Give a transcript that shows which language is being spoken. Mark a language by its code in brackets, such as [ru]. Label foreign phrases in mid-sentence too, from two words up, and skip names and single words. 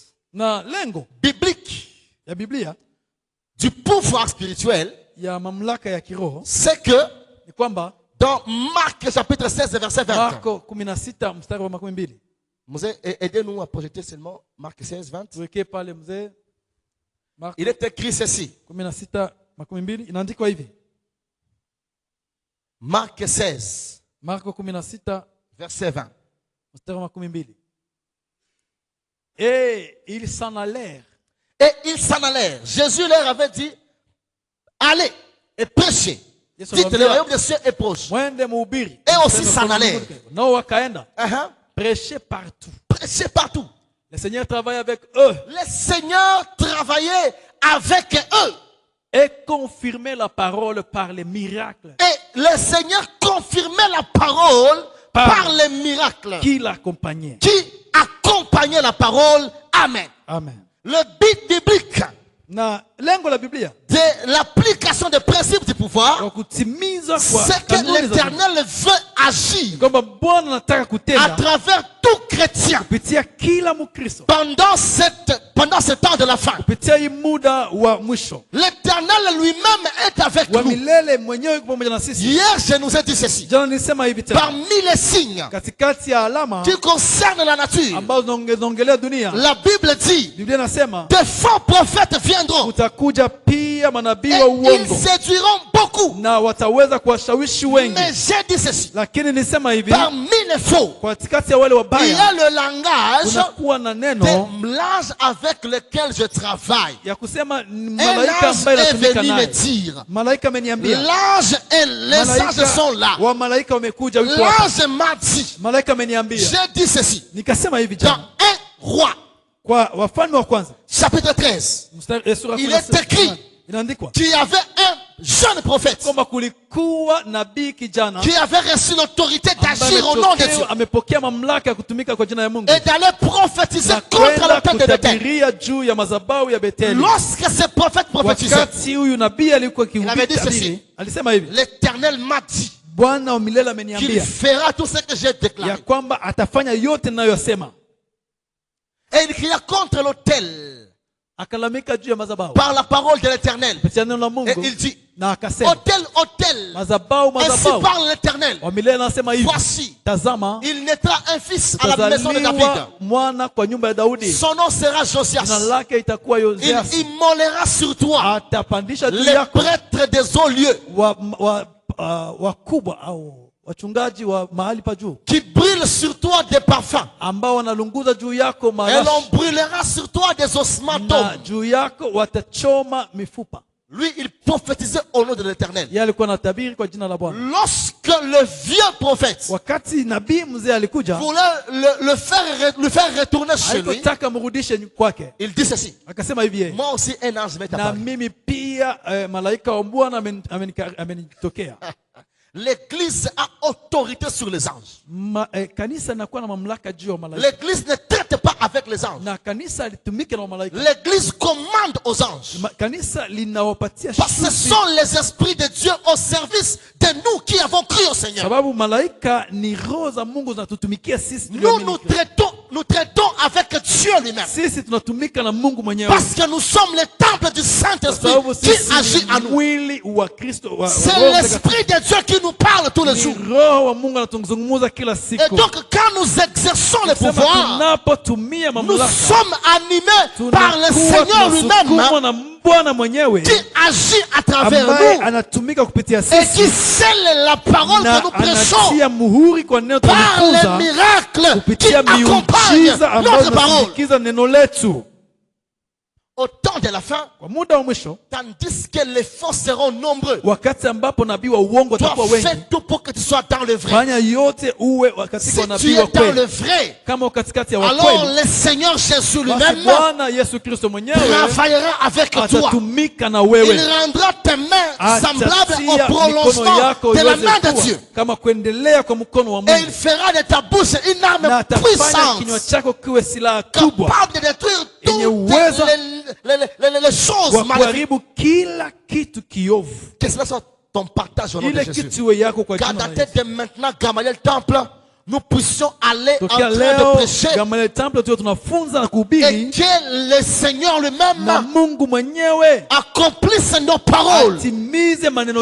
[sw] Na lengo [fr] biblique [sw] ya Biblia [fr] du pouvoir spirituel, [sw] ya mamlaka ya kiroho [fr] c'est que [sw] ni kwamba [fr] dans Marc chapitre 16, verset 20, [sw] Marko 16 mstari wa 12. [fr] aidez-nous à projeter seulement Marc 16, 20. [sw] Tuwekee pale mzee. Marko [fr] Il est écrit ceci. [sw] 16:12 inaandikwa hivi. [fr] Marc 16, [sw] Marko 16 [fr] verset 20. [sw] mstari wa 12. [fr] Et ils s'en allèrent. Et ils s'en allèrent. Jésus leur avait dit, allez et prêchez. [sw] Yesu [fr] Dites, le [sw] anawaambia, [fr] royaume des cieux est proche. [sw] mwende mhubiri. [fr] Et aussi s'en allèrent. [sw] Nao wakaenda. Uh-huh. [fr] Prêcher partout. Prêchez partout. Le Seigneur travaille avec eux Le Seigneur travaillait avec eux. et confirmait la parole par les miracles Et le Seigneur confirmait la parole par les miracles qui l'accompagnaient. qui accompagnaient la parole. Amen. Amen. Le but biblique [sw] Na lengo la Biblia [fr] de l'application des principes du pouvoir, [sw] kwa kutimiza kwa [fr] c'est que [sw] kanuni za Mungu. [fr] l'Éternel veut agir [sw] Kwamba Bwana anataka [fr] à [sw] kutenda [fr] travers tout chrétien [sw] kupitia kila Mkristo [fr] pendant ce temps de la fin. [sw] kupitia hii muda wa mwisho [fr] L'Éternel lui-même est avec [sw] wa [fr] nous. [sw] milele, mwenyewe yuko pamoja na sisi. [fr] Hier, je nous ai dit ceci. [sw] Jana nilisema hivi tena, [fr] Parmi les signes [sw] katikati ya alama [fr] qui concernent la nature, [sw] ambazo zinaongelea dunia, [fr] la Bible dit, [sw] Biblia inasema [fr] des faux prophètes viendront [sw] kutakuja pia manabii [fr] et [sw] wa [fr] ils [sw] uongo [fr] séduiront beaucoup. [sw] na wataweza kuwashawishi wengi. [fr] Mais j'ai dit ceci. [sw] Lakini nisema hivi, [fr] Parmi les faux, [sw] katikati ya wale [fr] il y [sw] wabaya [fr] a le langage [sw] kunakuwa na neno [fr] de l'âge avec lequel je travaille. [sw] ya kusema [fr] Un [sw] malaika [fr] âge [sw] ambaye [fr] est [sw] natumika [fr] venu me [sw] naye. [fr] dire, [sw] Malaika ameniambia, [fr] l'âge et les âges sont là. [sw] wa malaika wamekuja yuko hapa. [fr] L'âge m'a dit, [sw] Malaika ameniambia, [fr] j'ai dit ceci. [sw] nikasema hivi [fr] Dans [sw] jana [fr] 1 roi, [sw] kwa Wafalme wa kwanza [fr] chapitre 13, [sw] sura [fr] il est [sw] 16, [fr] écrit [sw] inaandikwa [fr] qu'il y avait un jeune prophète [sw] kwamba kulikuwa nabii kijana [fr] qui avait reçu l'autorité [sw] ambaye [fr] d'agir au nom de Dieu [sw] amepokea mamlaka ya kutumika kwa jina ya Mungu [fr] et d'aller prophétiser [sw] na [fr] contre [sw] kwenda [fr] le peuple de Bethel. [sw] kutabiria juu ya madhabahu ya Betheli. [fr] Lorsque ce prophète prophétisait, [sw] Wakati huyu nabii alikuwa [fr] Il avait dit [sw] akihubiri, [fr] ceci. [sw] alisema hivi, [fr] l'Éternel m'a dit [sw] Bwana wa milele [fr] qu'il [sw] ameniambia [fr] fera tout ce que j'ai [sw] ya [fr] déclaré. [sw] kwamba atafanya yote ninayosema. [fr] Et il cria contre l'autel [sw] Akalamika juu ya madhabahu [fr] par la parole de l'Éternel. [sw] kupitia neno la Mungu [fr] Et il dit, [sw] na akasema, [fr] autel, autel, [sw] madhabahu, [fr] ainsi [sw] madhabahu [fr] parle l'Éternel. [sw] wa milele anasema hivi, [fr] Voici, [sw] tazama [fr] il naîtra un fils à la maison de David. [sw] utazaliwa mwana kwa nyumba ya Daudi, [fr] Son nom sera [sw] jina [fr] Josias. [sw] lake itakuwa [fr] Il [sw] Yoseas. [fr] immolera sur toi [sw] Atapandisha juu [fr] les [sw] yako [fr] prêtres des hauts lieux [sw] wakubwa au wachungaji wa mahali pa juu [fr] qui brûlent sur toi des parfums. [sw] ambao wanalunguza juu yako [fr] Et [sw] marashi, [fr] l'on brûlera sur toi des ossements [sw] na [fr] d'hommes. [sw] juu yako watachoma mifupa. [fr] Lui, il prophétisait au nom de l'Éternel. [sw] Yeye alikuwa anatabiri kwa jina la Bwana. [fr] Lorsque le vieux prophète [sw] Wakati nabii mzee alikuja, [fr] voulait le faire retourner chez lui, [sw] alipotaka mrudishe kwake, [fr] il dit ceci. [sw] akasema hivi yeye, [fr] Moi aussi, un ange m'est [sw] na [fr] apparu. [sw] mimi pia malaika wa Bwana amenitokea. [fr] L'église a autorité sur les anges. [sw] Kanisa linakuwa na mamlaka juu ya malaika, [fr] L'église ne traite pas avec les anges. [sw] na kanisa litumike na malaika. [fr] L'église commande aux anges. [sw] Kanisa linawapatia [fr] Parce que ce [sw] shuti, [fr] sont les esprits de Dieu au service de nous qui avons cru au Seigneur. [sw] sababu malaika ni roho za Mungu zinatutumikia sisi [fr] Nous [sw] tulioamini. [fr] nous traitons avec Dieu lui-même. [sw] Sisi tunatumika na Mungu mwenyewe, [fr] Parce que nous sommes le temple du Saint-Esprit [sw] sababu [fr] qui [sw] sisi [fr] agit en [sw] ni [fr] nous. [sw] mwili wa Kristo wa [fr] C'est [sw] Roho [fr] l'Esprit de Dieu qui nous parle tous les [sw] Mtakatifu. [fr] jours. [sw] Ni roho wa Mungu anatuzungumza kila [fr] Et [sw] siku. [fr] donc, quand nous exerçons le [sw] Sema [fr] pouvoir, [sw] tunapotumia [fr] nous [sw] mamlaka, [fr] sommes animés par le [sw] tunakuwa [fr] Seigneur [sw] tunasukumwa [fr] lui-même [sw] na Bwana mwenyewe [fr] qui agit à travers [sw] ambaye [fr] nous [sw] anatumika kupitia [fr] et qui [sw] sisi [fr] scelle la parole [sw] na [fr] que nous prêchons [sw] anatia muhuri kwa neno [fr] par les [sw] tunajifunza [fr] miracles qui [sw] kupitia [fr] accompagnent [sw] miujiza ambayo [fr] notre parole. [sw] inasindikiza neno letu. [fr] au temps de la fin, [sw] Kwa muda wa mwisho, [fr] tandis que les faux seront nombreux, [sw] wakati ambapo nabii wa uongo [fr] toi [sw] watakuwa wengi, [fr] fais tout pour que tu sois dans le vrai. [sw] fanya yote uwe katika [fr] Si tu [sw] nabii [fr] es [sw] wa [fr] dans le [sw] kweli. [fr] vrai, [sw] Kama katikati ya wa [fr] alors [sw] kweli, [fr] le Seigneur Jésus [sw] basi [fr] lui-même [sw] Bwana Yesu Kristo mwenyewe [fr] travaillera avec toi. [sw] atatumika na [fr] Il [sw] wewe. [fr] rendra tes mains semblables au [sw] Atatia mikono [fr] prolongement [sw] yako [fr] de la [sw] iweze [fr] main de [sw] kuwa [fr] Dieu. [sw] kama kuendelea kwa mkono wa [fr] Et il [sw] Mungu, [fr] fera de ta bouche une [sw] na [fr] arme [sw] atafanya kinywa [fr] puissante, [sw] chako kiwe silaha kubwa [fr] capable de détruire [sw] yenye [fr] toutes [sw] uwezo [fr] les choses [sw] wa [fr] maléfiques. [sw] kuharibu kila kitu kiovu. [fr] Que cela soit ton partage au nom de [sw] Ile [fr] Jésus. [sw] kitu iwe yako kwa [fr] Qu'à [sw] jina la [fr] dater [sw] Yesu. [fr] de maintenant, Gamaliel Temple, nous puissions aller en [sw] Tokea [fr] train de [sw] leo [fr] prêcher [sw] Gamaliel Temple tuwe tunafunza na [fr] et [sw] kuhubiri, [fr] que le Seigneur [sw] na [fr] lui-même [sw] Mungu mwenyewe [fr] accomplisse nos paroles [sw] atimize maneno